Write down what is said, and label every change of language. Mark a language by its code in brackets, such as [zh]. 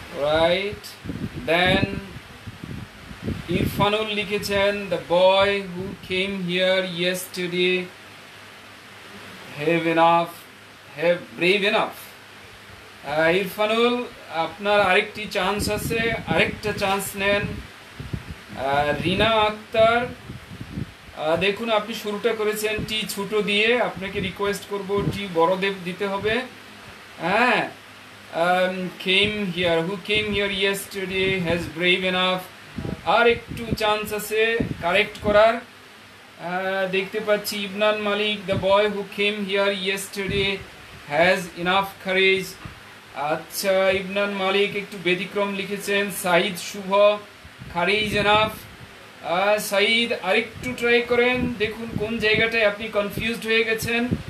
[en] Right. Then Irfanul লিখেছেন, the boy who came here yesterday have brave enough. [bn] Irfanul, আপনার আরেকটি chance আছে, আরেকটা চান্স নেন। রিনা আক্তার, দেখুন আপনি শুরুটা করেছেন টি ছোট দিয়ে, আপনাকে রিকোয়েস্ট করব টি বড় দিতে হবে। [en] হ্যাঁ, came here, who came here yesterday has brave enough, [bn] আর একটু চান্স আছে কারেক্ট করার। দেখতে পাচ্ছি [en] Ibnan Malik, the boy who came here yesterday has enough courage. [bn] আচ্ছা, ইবনান মালিক একটু ব্যতিক্রম লিখেছেন। সাইদ শুভ, কারেজ এনাফ। সাইদ আরেকটু ট্রাই করেন, দেখুন কোন জায়গাটায় আপনি কনফিউজড হয়ে গেছেন।